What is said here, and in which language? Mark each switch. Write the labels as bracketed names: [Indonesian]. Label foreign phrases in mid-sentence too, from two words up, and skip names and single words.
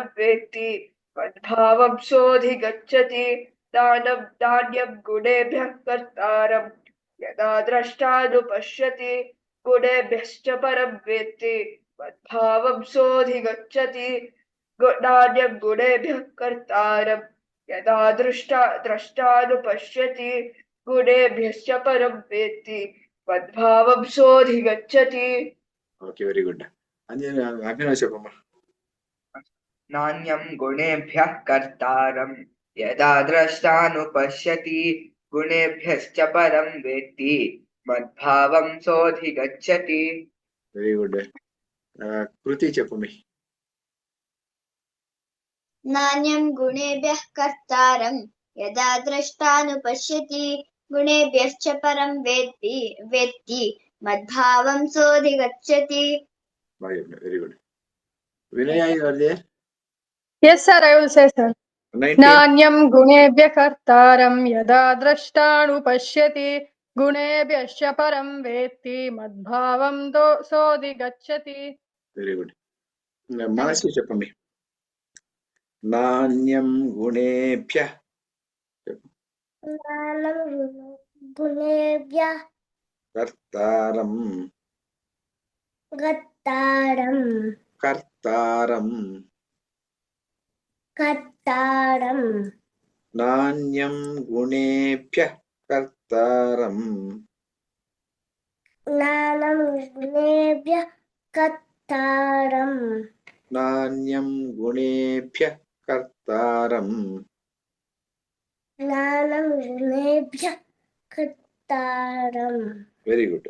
[Sanskrit] वेत्ति मद्भावं सोऽधिगच्छति नान्यं गुणेभ्यः कर्तारं यदा द्रष्टानुपश्यति गुणेभ्यश्च परं वेत्ति मद्भावं सोऽधिगच्छति नान्यं गुणेभ्यः कर्तारं यदा द्रष्टानुपश्यति गुणेभ्यश्च परं वेत्ति मद्भावं सोऽधिगच्छति. [English] Okay, very good. అభినవ్ చెప్పమ్మా. [Sanskrit] नान्यं गुणेभ्यः कर्तारं यदा द्रष्टानुपश्यति गुणेभ्यश्च परं वेत्ति मद्भावं सोऽधिगच्छति. [English] Very good. కృతి చెప్పమి. [Sanskrit] नान्यं गुणेभ्यः कर्तारं यदा द्रष्टानुपश्यति गुणेभ्यश्च परं वेत्ति मद्भावं सोऽधिगच्छति. [English] Very good. Vinaya, you are there? Yes, sir, I will say, sir. 19. [Sanskrit] नान्यं गुणेभ्यः कर्तारं यदा द्रष्टानुपश्यति गुणेभ्यश्च परं वेत्ति मद्भावं सोऽधिगच्छति. [English] Very good. Manasi చెప్పండి. [Sanskrit] నాణ్యం గుణేభ్యః కర్తారం నాణ్యం గుణేభ్యః కర్తారం నాణ్యం గుణేభ్యః కర్తారం [English] Very good.